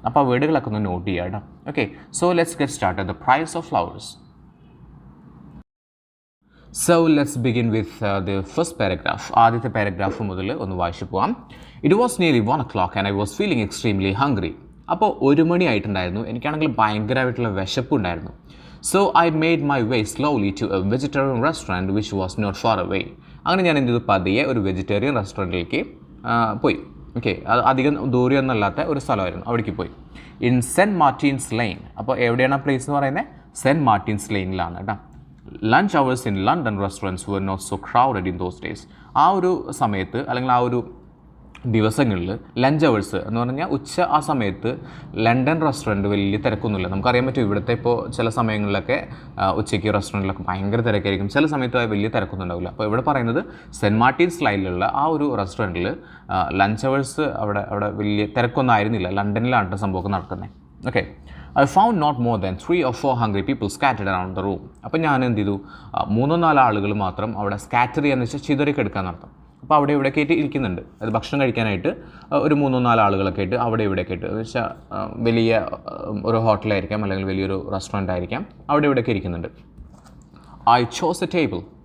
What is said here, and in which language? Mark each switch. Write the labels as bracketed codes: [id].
[ml] അപ്പോൾ ആ വേർഡുകളൊക്കെ ഒന്ന് നോട്ട് ചെയ്യാം കേട്ടോ. [en] Okay, so let's get start the price of flowers. So let's begin with the first paragraph. [ml] ആദ്യത്തെ പാരഗ്രാഫ് മുതൽ ഒന്ന് വായിച്ചു പോകാം. [en] It was nearly 1 o'clock and I was feeling extremely hungry. [ml] അപ്പോൾ 1 മണി ആയിട്ടുണ്ടായിരുന്നു. എനിക്കാണെങ്കിൽ ഭയങ്കരമായിട്ടുള്ള വിശപ്പുണ്ടായിരുന്നു. [en] So I made my way slowly to a vegetarian restaurant which was not far away. [ml] അങ്ങനെ ഞാൻ എന്ത് ചെയ്തു, പതിയെ ഒരു വെജിറ്റേറിയൻ റെസ്റ്റോറൻറ്റിലേക്ക് പോയി. ഓക്കെ, അത് അധികം ദൂരമൊന്നുമല്ലാത്ത ഒരു സ്ഥലമായിരുന്നു, അവിടേക്ക് പോയി. In cent Martin's line. അപ്പോൾ എവിടെയാണ് ആ പ്ലേസ് എന്ന് പറയുന്നത്? സെൻറ്റ് മാർട്ടിൻസ് ലൈനിലാണ് കേട്ടോ. [en] Lunch hours in London restaurants were not so crowded in those days. [ml] ആ ഒരു സമയത്ത് അല്ലെങ്കിൽ ആ ഒരു ദിവസങ്ങളിൽ ലഞ്ച് അവേഴ്സ് എന്ന് പറഞ്ഞാൽ ആ സമയത്ത് ലണ്ടൻ റെസ്റ്റോറൻറ്റ് വലിയ തിരക്കൊന്നുമില്ല. നമുക്കറിയാൻ പറ്റും ഇവിടുത്തെ ഇപ്പോൾ ചില സമയങ്ങളിലൊക്കെ ഉച്ചയ്ക്ക് റെസ്റ്റോറൻറ്റിലൊക്കെ ഭയങ്കര തിരക്കായിരിക്കും, ചില സമയത്ത് വലിയ തിരക്കൊന്നും ഉണ്ടാവില്ല. അപ്പോൾ ഇവിടെ പറയുന്നത് സെൻറ്റ് മാർട്ടിൻസ് ലൈനിലുള്ള ആ ഒരു റെസ്റ്റോറൻറ്റിൽ ലഞ്ച് അവേഴ്സ് അവിടെ വലിയ തിരക്കൊന്നും ആയിരുന്നില്ല. ലണ്ടനിലാണ് സംഭവമൊക്കെ നടക്കുന്നത്. [en] Okay, I found not more than 3 or 4 hungry people scattered around the room. [ml] അപ്പോൾ ഞാൻ എന്ത് ചെയ്തു, 3-4 ആളുകൾ മാത്രം അവിടെ സ്കാറ്റർ ചെയ്യാന്ന് വെച്ചാൽ ചിതറിക്കെടുക്കാൻ നടത്തും. അപ്പോൾ അവിടെ ഇവിടെയൊക്കെ ആയിട്ട് ഇരിക്കുന്നുണ്ട്. അത് ഭക്ഷണം കഴിക്കാനായിട്ട് ഒരു 3-4 ആളുകളൊക്കെ ആയിട്ട് അവിടെ ഇവിടെയൊക്കെ ആയിട്ട്, എന്ന് വെച്ചാൽ വലിയ ഒരു ഹോട്ടലായിരിക്കാം അല്ലെങ്കിൽ വലിയൊരു റെസ്റ്റോറൻ്റ് ആയിരിക്കാം, അവിടെ ഇവിടെയൊക്കെ ഇരിക്കുന്നുണ്ട്. [en] I chose a table.